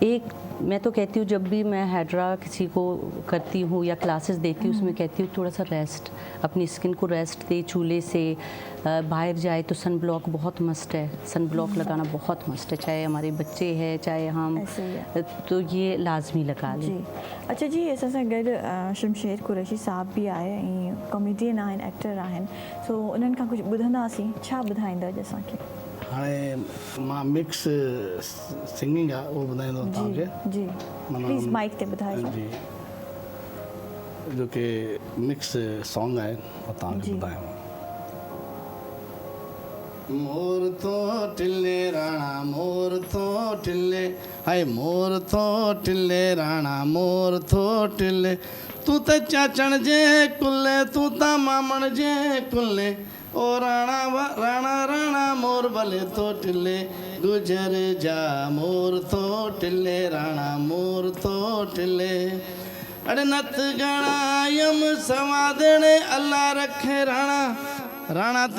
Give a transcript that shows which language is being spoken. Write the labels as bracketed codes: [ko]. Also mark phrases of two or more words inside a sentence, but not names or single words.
[hi] एक मैं तो कहती हूँ, जब भी मैं हाइड्रा किसी को करती हूँ या क्लासेस देती हूँ, उसमें कहती हूँ थोड़ा सा रेस्ट, अपनी स्किन को रेस्ट दे। चूल्हे से बाहर जाए तो [en] sun block [hi] बहुत मस्ट है, [en] sun block [hi] लगाना बहुत मस्ट है, चाहे हमारे बच्चे हैं चाहे हम, तो ये लाजमी लगा लें। [sd] जी अच्छा जी, असां सां गॾु शमशेर कुरैशी साहब भी आए ऐं कॉमेडियन आहिनि, एक्टर आहिनि, सो उन्हनि खां कुझु ॿुधंदासीं। छा ॿुधाईंदा अॼु असांखे? हाणे मां [en] mix singing [sd] आहे उहो ॿुधाईंदो तव्हांखे। जी [en] please mike [sd] ते ॿुधाइजो। जी, जो कि [en] mix song [sd] आहे उहो तव्हांखे ॿुधायां। मोर तो टिल्ले राणा मोर तो टिल्ले, हाय मोर तो टिल्ले राणा मोर तो टिल्ले, तू त चाचण जे कुल्ले तू त मामण जे कुल्ले, ओ राणा राणा राणा मोर भले तो टिल्ले, गुजर जा मोर तो टिल्ले राणा मोर तो टिल्ले, अड़े नत गणायम सवादणे अल्लाह रखे राणा, राणा ते